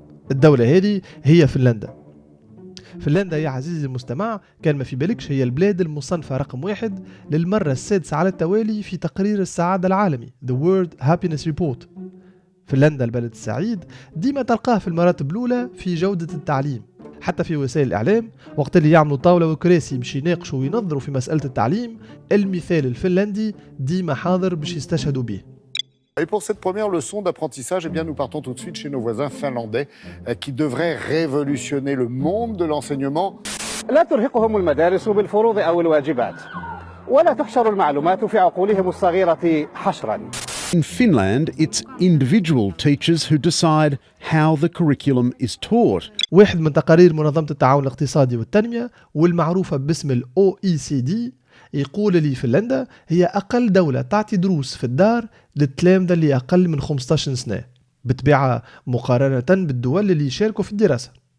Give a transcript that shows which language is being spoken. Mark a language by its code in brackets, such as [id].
[ar] الدولة هذه هي فنلندا. فنلندا يا عزيزي المستمع كان ما في بالكش هي البلاد المصنفة رقم 1 للمرة السادسة على التوالي في تقرير السعادة العالمي The World Happiness Report. فنلندا البلد السعيد ديما تلقاه في المراتب الأولى في جودة التعليم، حتى في وسائل الإعلام وقت اللي يعملوا طاولة وكراسي باش يناقشوا وينظروا في مسألة التعليم، المثال الفنلندي ديما حاضر باش يستشهدوا به. [fr] Et pour cette première leçon d'apprentissage, eh bien, nous partons tout de suite chez nos voisins finlandais qui devraient révolutionner le monde de l'enseignement. [ar] لا ترهقهم المدارس بالفروض أو الواجبات، ولا تحشر المعلومات في عقولهم الصغيرة حشرا. [en] In Finland, it's individual teachers who decide how the curriculum is taught. [ar] واحد من تقارير منظمة التعاون الاقتصادي والتنمية والمعروفة باسم ال OECD يقول لي فنلندا هي أقل دولة تعطي دروس في الدار للتلامذة اللي أقل من 15 سنة بتبعها مقارنة بالدول اللي يشاركوا في الدراسة.